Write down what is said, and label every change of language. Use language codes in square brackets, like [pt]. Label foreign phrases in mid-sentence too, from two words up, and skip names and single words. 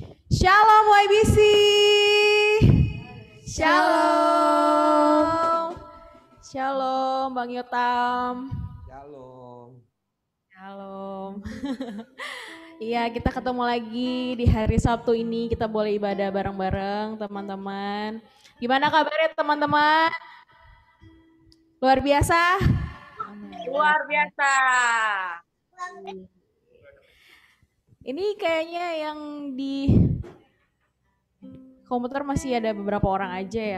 [id] Shalom YBC. Shalom. Shalom Bang Yotam. Shalom. Shalom. Iya, kita ketemu lagi di hari Sabtu ini. Kita boleh ibadah bareng-bareng teman-teman. Gimana kabarnya teman-teman? Luar biasa? Luar biasa. Ini kayaknya yang di komputer masih ada beberapa orang aja ya.